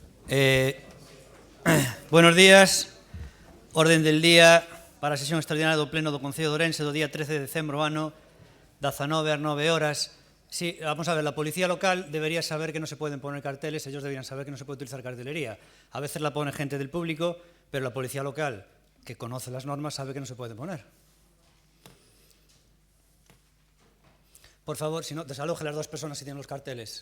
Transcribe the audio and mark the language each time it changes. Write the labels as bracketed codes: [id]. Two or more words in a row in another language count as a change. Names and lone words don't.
[es] Buenos días. Orden del día [gl] para a sesión extraordinaria do Pleno do Concello de Ourense do día 13 de decembro ano 19 ás 9 horas. [es] Sí, vamos a ver, la policía local debería saber que no se pueden poner carteles, ellos deberían saber que no se puede utilizar cartelería. A veces la pone gente del público, pero la policía local, que conoce las normas, sabe que no se pueden poner. Por favor, si no, desaloje las dos personas que tienen los carteles.